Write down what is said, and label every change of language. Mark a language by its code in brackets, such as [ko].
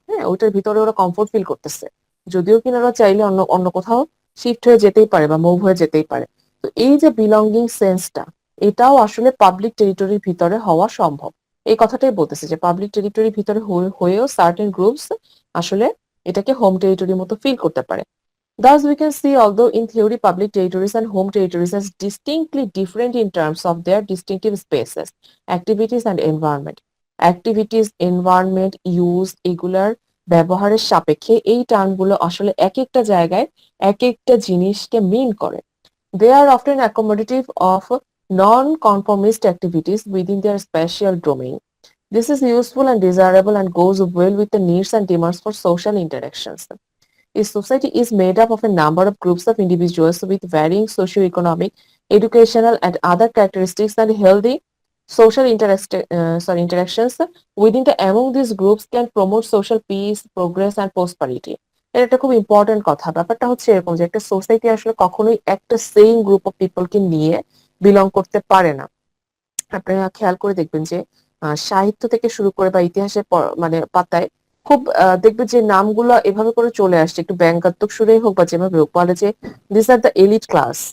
[bn] হ্যাঁ, ওইটার ভিতরে ওরা কমফোর্ট ফিল করতেছে, যদিও কিনা ওরা চাইলে অন্য অন্য কোথাও শিফট হয়ে যেতেই পারে বা মুভ হয়ে যেতেই পারে। তো এই যে বিলঙ্গিং সেন্সটা, এটাও আসলে পাবলিক টেরিটরির ভিতরে হওয়া সম্ভব। এই কথাটাই বলতেছে যে পাবলিক টেরিটরির ভিতরে হয়েও সার্টেন গ্রুপস আসলে এটাকে হোম টেরিটরির মতো ফিল করতে পারে। [en] Thus, we can see, although in theory public territories and home territories are distinctly different in terms of their distinctive spaces, activities and environment. Activities, environment, use [bn] এগুলার ব্যবহারের সাপেক্ষে এই টার্মগুলো আসলে এক একটা জায়গায় এক একটা জিনিসকে মিন করে। [en] They are often accommodative of non-conformist activities within their spatial domain. This is useful and desirable and goes well with the needs and demands for social interactions. A society is made up of a number of groups of individuals with varying socio-economic, educational, and other characteristics, and healthy social interactions within among these groups can promote social peace, progress, and prosperity. [bn] এটা একটা খুব important কথা। ব্যাপারটা হচ্ছে এরকম যে একটা society আসলে কখনোই একটা সেম গ্রুপ অফ পিপলকে নিয়ে বিলং করতে পারে না। আপনারা খেয়াল করে দেখবেন যে সাহিত্য থেকে শুরু করে বা ইতিহাসের মানে পাতায় খুব দেখবে যে নামগুলো এভাবে করে চলে আসছে, একটু ব্যঙ্গাত্মক সুরেই হোক বা যেভাবে হোক, বলে যে [en] This are the elite class.